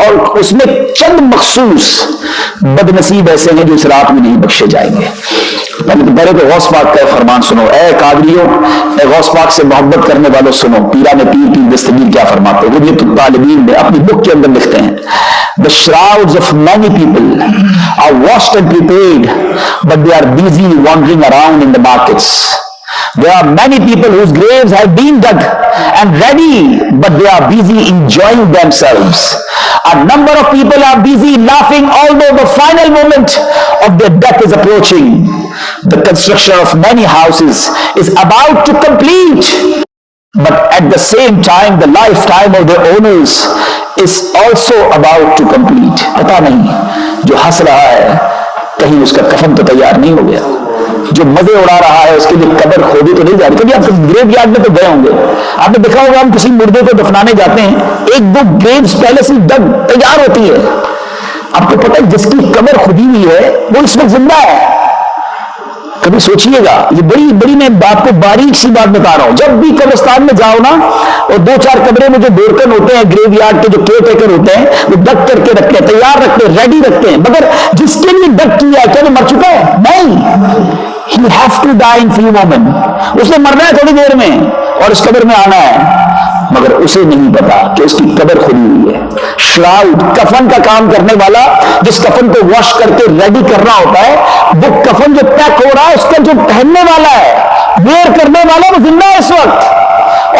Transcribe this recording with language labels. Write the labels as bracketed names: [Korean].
[Hindi] और उसमें चंद मखसूस बदनसीब ऐसे हैं जो इस रात में नहीं बख्शे जाएंगे। पहले तो गौस पाक का फरमान सुनो, ए कादरियों, ए गौस पाक से मोहब्बत करने वालों सुनो, पीरा ने पीर दस्तगीर क्या फरमाते हैं। ये तो तालिबीन में अपनी बुक के अंदर लिखते हैं, [English] The shrouds of many people are washed and prepared, but they are busy wandering around in the markets. There are many people whose graves have been dug and ready, but they are busy enjoying themselves. A number of people are busy laughing, although the final moment of their death is approaching. The construction of many houses is about to complete, but at the same time the lifetime of their owners is also about to complete. [Hindi] पता नहीं जो हंस रहा है कहीं उसका कफन तो तैयार नहीं हो गया, जो मजे उड़ा रहा है उसके लिए कब्र खोदी तो नहीं जा रही। कभी आप ग्रेव यार्ड में तो गए होंगे, आपने देखा होगा हम किसी मुर्दे को दफनाने जाते हैं, एक दो ग्रेव्स पहले से डग तैयार होती है। आपको पता है जिसकी कब्र खुदी हुई है वो इस वक्त जिंदा है। कभी सोचिएगा, ये बड़ी बड़ी मैं आपको बारीक सी बात बता रहा हूं। जब भी कब्रिस्तान में जाओ ना, और दो चार कमरे में जो बोरकन होते हैं ग्रेव यार्ड के जो केयर टेकर होते हैं, वो डग करके रखते हैं, तैयार रखते हैं, रेडी रखते हैं। मगर जिसके लिए डग किया क्या वो मर चुका है? नहीं, [English] he have to die in few moment। [Hindi] उसने मरना है थोड़ी देर में और इस कब्र में आना है, मगर उसे नहीं पता कि उसकी कब्र खुली हुई है। श्राउड, कफन का काम करने वाला, जिस कफन को वॉश करके रेडी करना होता है, वो कफन जो पैक हो रहा है उसका जो पहनने वाला है, वेयर करने वाला, वो जिंदा है इस वक्त।